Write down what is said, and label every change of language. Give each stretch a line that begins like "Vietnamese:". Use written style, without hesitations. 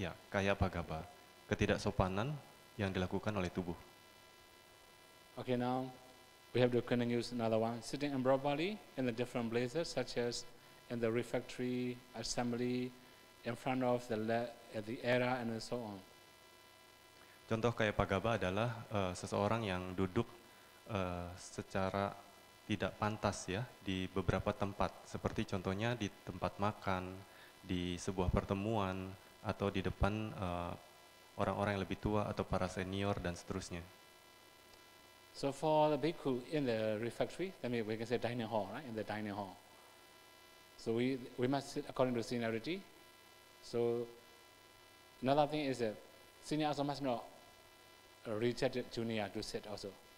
Indonesian: Kaya pagaba, ketidaksopanan yang dilakukan oleh tubuh.
English: Okay, now we have to continue another one. Sitting improperly in the different places, such as in the refectory, assembly, in front of the era, and so on.
Indonesian: Contoh kaya pagaba adalah seseorang yang duduk secara tidak pantas ya di beberapa tempat, seperti contohnya di tempat makan, di sebuah pertemuan, atau di depan orang-orang yang lebih tua atau para senior dan seterusnya.
English: So for the bhikkhu in the refectory, we can say dining hall, right? In the dining hall. So we must sit according to seniority. So another thing is that senior also must not reject junior to sit also.